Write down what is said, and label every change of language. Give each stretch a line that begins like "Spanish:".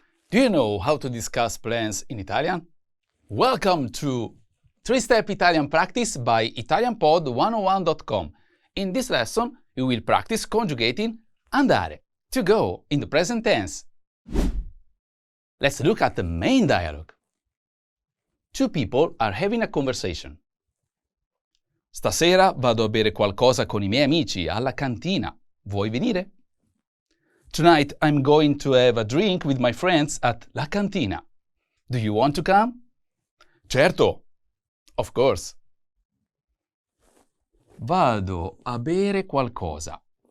English: Do you know how to discuss plans in Italian? Welcome to 3-Step Italian Practice by ItalianPod101.com. In this lesson, you will practice conjugating andare, to go, in the present tense. Let's look at the main dialogue. 2 people are having a conversation.
Italian: Stasera vado a bere qualcosa con i miei amici alla cantina. Vuoi venire?
English: Tonight I'm going to have a drink with my friends at La Cantina. Do you want to come? Certo. Of course.
Italian: Vado a bere qualcosa.